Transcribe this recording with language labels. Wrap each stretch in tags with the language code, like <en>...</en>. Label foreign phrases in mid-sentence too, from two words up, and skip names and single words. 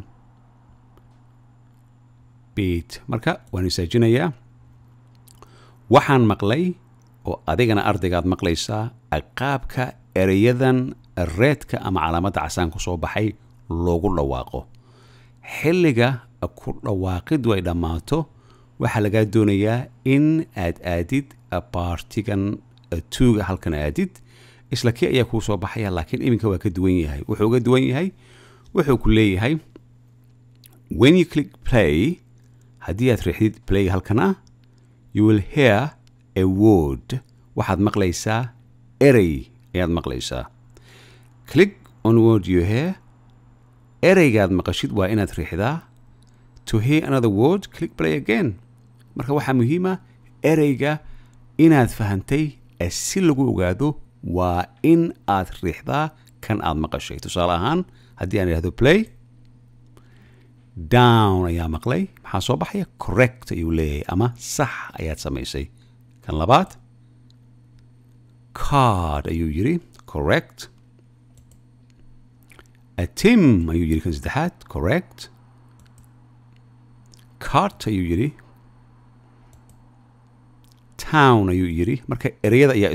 <so>beat marka waan isaajinayaa waxaan maqlay oo adigana ardaygaad maqlaysaa qaabka ereyadan reedka ama calaamadda casaan ku soo baxay loogu dhawaaqo xilliga ku dhawaaqidu ay dhammaato waxaa lagaa doonayaa in aad aadid partigan 2ga halkan aadid isla kii ayaa kuu soo baxaya laakiin iminka waa ka duwan yahay wuxuu uga duwan yahay wuxuu ku leeyahay</so> <en>when you click play</en> <so>haddii aad riixdid play halkana</so> <en>you will hear a word</en> <so>waxaad maqlaysaa erey ayaad maqlaysaa</so> <en>click on word you hear</en> <so>ereygaad maqashid waa inaad riixdaa</so> <en>to hear another word click play again</en> <so>marka waxaa muhiima ereyga inaad fahantay si lagu ogaado waa in aad riixdaa kan aad maqashay tusaale ahaan haddii aan idhahdo play down ayaa maqlay maxaa soo baxaya correct ayuu leeyahay ama sax ayaad samaysay kan labaad card ayuu yiri correct Tim ayuu yiri kan saddexaad correct cart ayuu yiri town ayuu yiri marka ereyada ayaa</so>